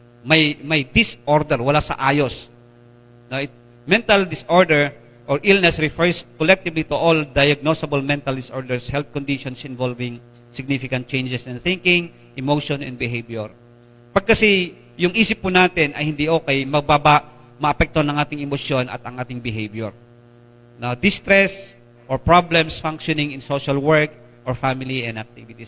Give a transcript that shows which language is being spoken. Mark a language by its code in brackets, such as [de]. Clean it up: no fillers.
[tl] May disorder, wala sa ayos. [en] Now, mental disorder or illness refers collectively to all diagnosable mental disorders, health conditions involving significant changes in thinking, emotion, and behavior. [tl] Pag kasi yung isip po natin ay hindi okay, maapekto ng ating emosyon at ang ating behavior. [en] Now, distress or problems functioning in social work or family and activities.